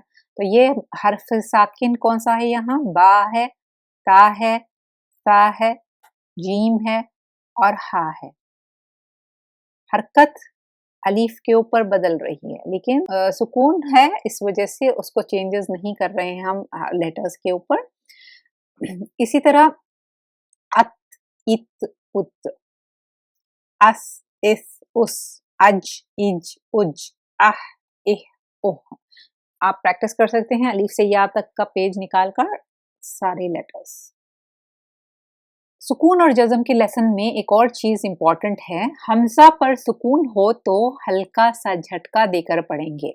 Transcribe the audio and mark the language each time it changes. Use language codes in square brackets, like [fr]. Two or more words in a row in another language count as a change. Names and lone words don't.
[hi] तो ये हर्फ साकिन कौन सा है? यहाँ बा है, ता है, सा है, जीम है और हा है। हरकत अलीफ के ऊपर बदल रही है, लेकिन सुकून है, इस वजह से उसको चेंजेस नहीं कर रहे हैं हम लेटर्स के ऊपर। इसी तरह [ar] أَتْ، إِتْ، أُتْ، أَسْ, إِسْ، أُسْ، أَجْ، إِجْ، أُجْ، آهْ، إِهْ، أُهْ. [hi] आप प्रैक्टिस कर सकते हैं अलीफ से या तक का पेज निकाल कर सारे लेटर्स। सुकून और जज़म के लेसन में एक और चीज़ इम्पॉर्टेंट है, हमजा पर सुकून हो तो हल्का सा झटका देकर पढ़ेंगे।